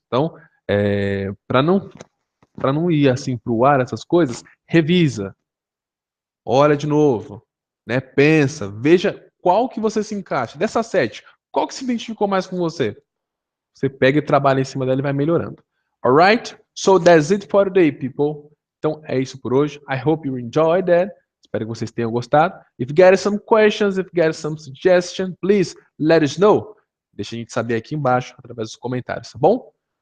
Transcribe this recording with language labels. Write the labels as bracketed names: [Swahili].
[Portuguese] Então, para não ir assim pro ar essas coisas, revisa, olha de novo, né? Pensa, veja qual que você se encaixa. Dessas 7, qual que se identificou mais com você? Você pega e trabalha em cima dela e vai melhorando. [English] Alright? So that's it for today, people. [Portuguese] Então é isso por hoje. [English] I hope you enjoyed that. [Portuguese] Espero que vocês tenham gostado. [English] If you got some questions, if you got some suggestions, please let us know. [Portuguese] Deixa a gente saber aqui embaixo através dos comentários, tá bom?